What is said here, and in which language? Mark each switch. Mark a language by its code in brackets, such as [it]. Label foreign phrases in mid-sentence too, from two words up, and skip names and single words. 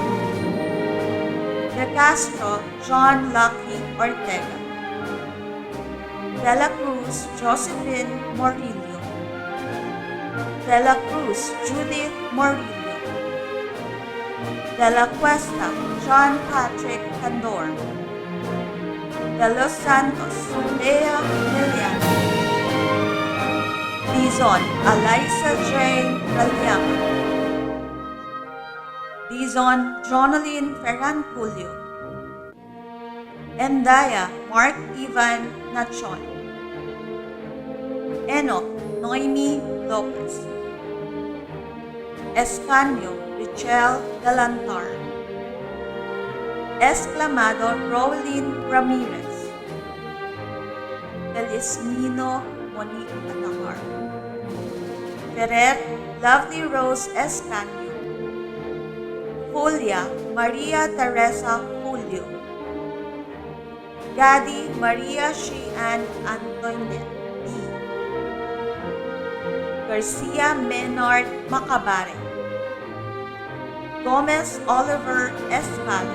[tl] De Castro, John Lucky Ortega. De la Cruz, Josephine Morillo. De la Cruz, Judith Morillo. De la Cuesta, John Patrick Candor. De los Santos, Lea Miliano. Dizon, Eliza J. Raliama. Dizon, Jonaline Ferran Julio. Endaya, Mark Ivan Nachon. Enoch, Noemi Lopez. Escanio, Richelle Galantar. Esclamado, Rowlyn Ramirez. Felizmino, Monique Atahar. Ferrer, Lovely Rose Escanio. Julia, Maria Teresa Julio. Gadi, Maria Sheehan Antoinette D. Garcia Menard Macabare. Gomez Oliver Escalo.